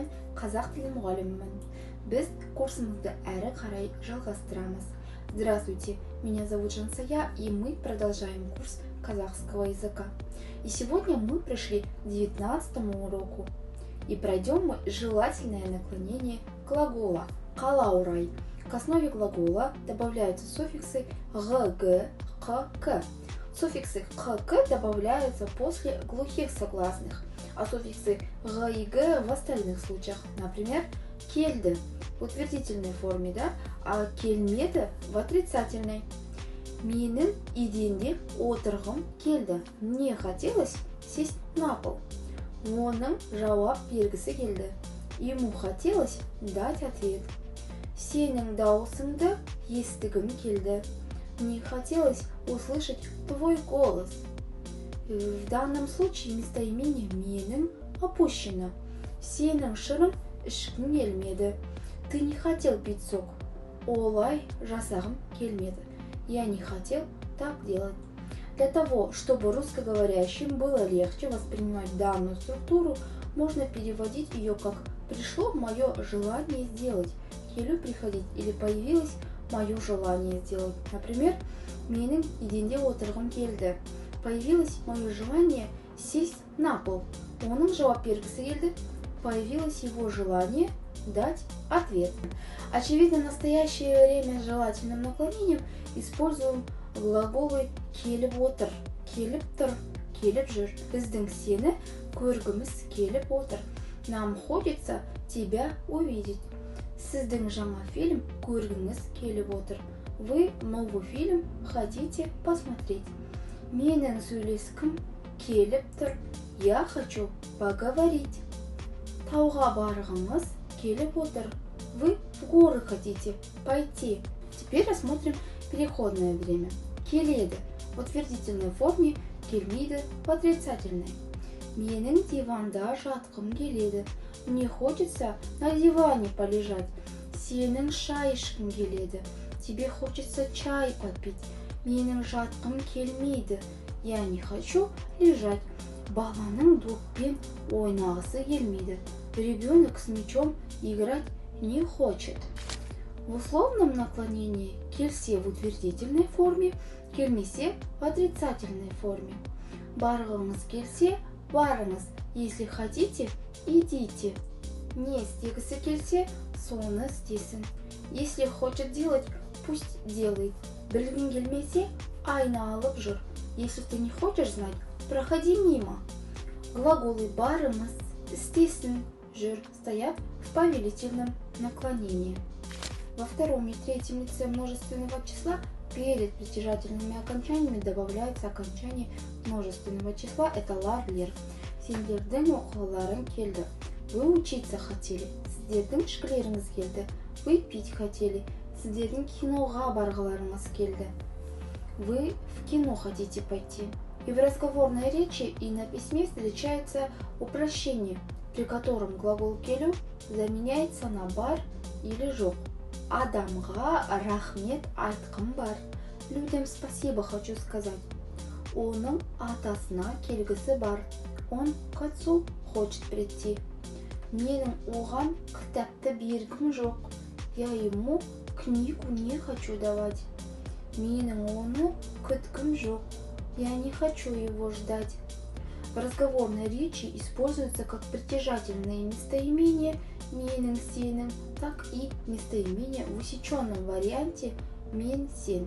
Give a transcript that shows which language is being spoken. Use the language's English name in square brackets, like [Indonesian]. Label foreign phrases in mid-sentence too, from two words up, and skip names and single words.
[Kazakh] қазақ тілі мұғалімімін. Біз курсымызды әрі қарай жалғастырамыз. [Russian] Здравствуйте, меня зовут Жансая, и мы продолжаем курс казахского языка. И сегодня мы пришли к 19-му уроку. И пройдем мы желательное наклонение глагола «қалаурай». К основе глагола добавляются суффиксы «г», «қ», «к». Суффиксы «қ», «к» добавляются после глухих согласных, а суффиксы «г» и «г» в остальных случаях. Например, «кельді» в утвердительной форме, да? А «келмеді» в отрицательной. [Kazakh] Менің еденде отырғым келді. [Russian] Мне хотелось сесть на пол. [Kazakh] Оның жауап бергісі келді. [Russian] Ему хотелось дать ответ. [Kazakh] Сенің дауысыңды естігім келді. [Russian] Мне хотелось услышать твой голос. В данном случае местоимение менің опущено. [Kazakh] Сенің шырын ішкім келмеді. [Russian] Ты не хотел пить сок. [Kazakh] Олай жасағым келмеді. [Russian] Я не хотел так делать. Для того, чтобы русскоговорящим было легче воспринимать данную структуру, можно переводить ее как «пришло мое желание сделать», «келу приходить» или «появилось мое желание сделать». Например, [Kazakh] «менің еденде отырғым келді». [Russian] Появилось мое желание сесть на пол. [Kazakh] Оның жауап бергісі келді. [Russian] Появилось его желание дать ответ. Очевидно, в настоящее время с желательным наклонением используем глаголы [Kazakh] келіп отыр, келіп тұр, келіп жүр. Біздің сені көргіміз келіп отыр. [Russian] Нам хочется тебя увидеть. [Kazakh] Сіздің жаңа фильм көргіңіз келіп отыр. [Russian] Вы новый фильм хотите посмотреть. [Kazakh] Менің сөйлескім келіп тұр. [Russian] Я хочу поговорить. [Kazakh] Тауға барғыңыз келіп отыр. [Russian] Вы в горы хотите пойти. Теперь рассмотрим переходное время. Келеді в утвердительной форме, келмейді в отрицательной. [Kazakh] Менің диванда жатқым келеді. [Russian] Мне хочется на диване полежать. [Kazakh] Сенің шай ішкім келеді. [Russian] Тебе хочется чай попить. [Kazakh] Менің жатқым келмейді. [Russian] Я не хочу лежать. [Kazakh] Баланың доппен ойнағысы келмейді. [Russian] Ребенок с мячом играть не хочет. В условном наклонении келсе в утвердительной форме, келмесе в отрицательной форме. [Kazakh] Барғыңыз келсе, барыңыз. [Russian] Если хотите, идите. [Kazakh] Не істегісі келсе, соны істесін. [Russian] Если хочет делать, пусть делает. [Kazakh] Білгің келмесе, айналып жүр. [Russian] Если ты не хочешь знать, проходи мимо. Глаголы [Kazakh] барымыз, істесін, жүр [Russian] стоят в повелительном наклонении. Во втором и третьем лице множественного числа перед притяжательными окончаниями добавляется окончание множественного числа. Это лар-лер. [Kazakh] Сендердің оқуларың келді. [Russian] Вы учиться хотели. [Kazakh] Сіздердің ішкілеріңіз келді. [Russian] Вы пить хотели. [Kazakh] Сіздердің киноға барғыларыңыз келді. [Russian] Вы в кино хотите пойти. И в разговорной речи, и на письме встречается упрощение, при котором глагол келу заменяется на бар или жоқ. [Kazakh] Адамға рахмет айтқым бар. [Russian] Людям спасибо хочу сказать. [Kazakh] Оның атасына келгісі бар. [Russian] Он к отцу хочет прийти. [Kazakh] Менің оған кітапты бергім жоқ. [Russian] Я ему книгу не хочу давать. [Kazakh] Менің оны күткім жоқ. [Russian] Я не хочу его ждать. В разговорной речи используются как притяжательные местоимения [Kazakh] менің, сенің, [Russian] так и местоимения в усеченном варианте [Kazakh] мен, сен.